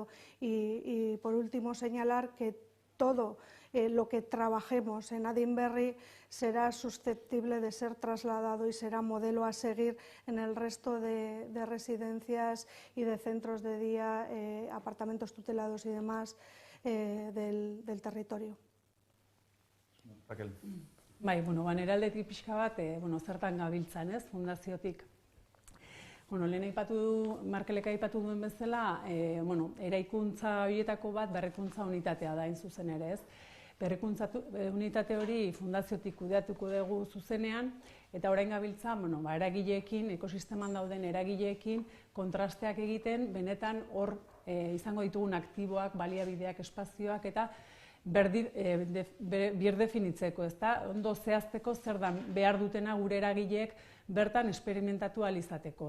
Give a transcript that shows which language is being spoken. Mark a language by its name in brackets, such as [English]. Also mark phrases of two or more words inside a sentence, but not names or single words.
[Spanish] Y por último señalar que todo lo que trabajemos en Adinberri será susceptible de ser trasladado y será modelo a seguir en el resto de residencias y de centros de día, apartamentos tutelados y demás del territorio. Raquel. [Basque] Bai, nire aldetik pixka bat, zertan gabiltzan, ez, fundaziotik. Lehen Markelek aipatu duen bezala, eraikuntza horietako bat berrikuntza unitatea da, zuzen ere, ez. Berrikuntza unitate hori fundaziotik kudeatuko dugu zuzenean, eta orain gabiltza, eragileekin, ekosisteman dauden eragileekin, kontrasteak egiten, benetan hor izango ditugun aktiboak, baliabideak, espazioak, eta birdefinitzeko, ondo zehazteko zer da behar dutena gure eragileek bertan esperimentatu ahal izateko.